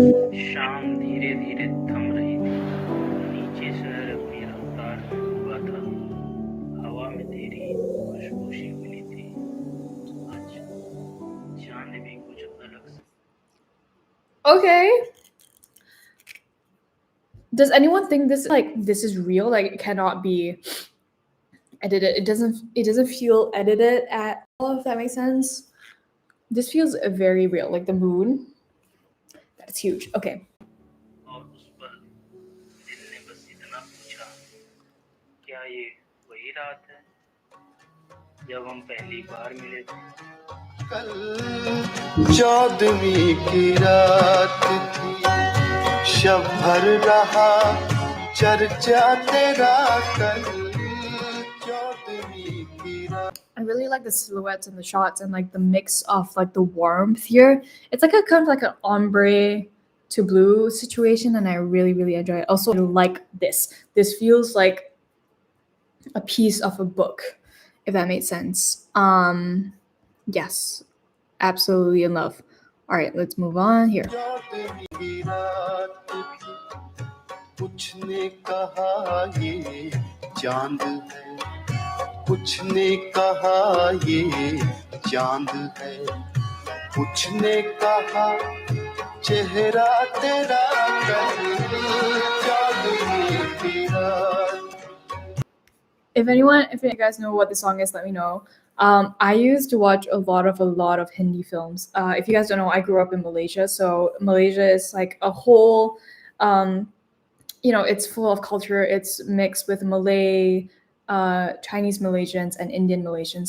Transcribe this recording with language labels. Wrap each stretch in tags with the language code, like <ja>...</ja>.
<hi>शाम धीरे धीरे थम रही थी नीचे शहर अपनी रफ्तार में हुआ था हवा में तेरी खुशबू मिली थी आज चांद भी कुछ अलग सा</hi> <en>Okay. Does anyone think this is real? Like it cannot be edited. It doesn't feel edited at all, if that makes sense. This feels very real. Like the moon. That's huge. Okay.</en> <hi>और उस पर दिल ने बस इतना पूछा क्या ये वही रात है जब हम पहली बार मिले थे कल 14वीं की रात थी शब भर रहा चर्चा तेरा कल 14वीं की रात</hi> <en>I really like the silhouettes and the shots and like the mix of like the warmth here. It's like a kind of like an ombre to blue situation, and I really, really enjoy it. Also, I like this. This feels like a piece of a book, if that makes sense. Yes, absolutely in love. All right, let's move on here.</en> <hi>14वीं की रात थी कुछ ने कहा ये चांद है कुछ ने कहा ये चांद है कुछ ने कहा चेहरा तेरा कल 14वीं की रात</hi> <en>If you guys know what the song is, let me know. I used to watch a lot of Hindi films. If you guys don't know, I grew up in Malaysia, so Malaysia is like a whole, it's full of culture. It's mixed with Malay, Chinese Malaysians, and Indian Malaysians.</en>